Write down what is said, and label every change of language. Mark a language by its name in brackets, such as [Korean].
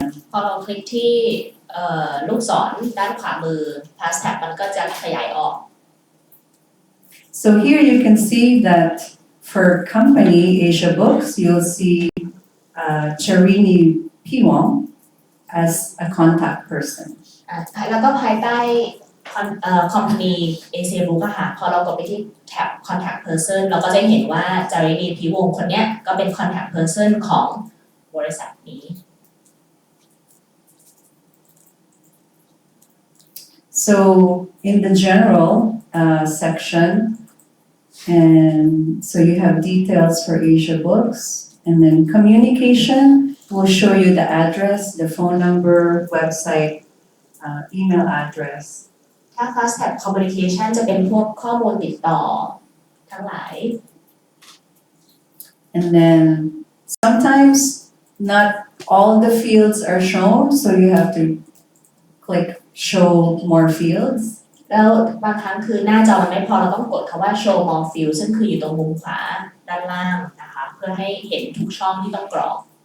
[Thai] พอเราคลิกที่ลูกศรด้านขวามือ fast tab มันก็จะขยายออก [English] So here you can see that for company Asia Books, you'll see Charini Piwong as a contact person. [Thai] แล้วก็ภายใต้company Asia Book ค่ะพอเรากดไปที่แท็บ contact person เราก็จะเห็นว่าจารินีพิวงศ์คนเนี้ยก็เป็น contact person ของบริษัทนี้ [English] So in the general section, and so you have details for Asia Books, and then communication will show you the address, the phone number, website, email address. [Thai] ถ้า fast tab communication จะเป็นพวกข้อมูลติดต่อทั้งหลาย [English] And then sometimes not all the fields are shown, so you have to click show more fields. [Thai] แล้วบางครั้งคือหน้าจอมันไม่พอเราต้องกดคำว่า show more field ซึ่งคืออยู่ตรงมุมขวาด้านล่างนะคะเพื่อให้เห็นทุกช่องที่ต้องกรอก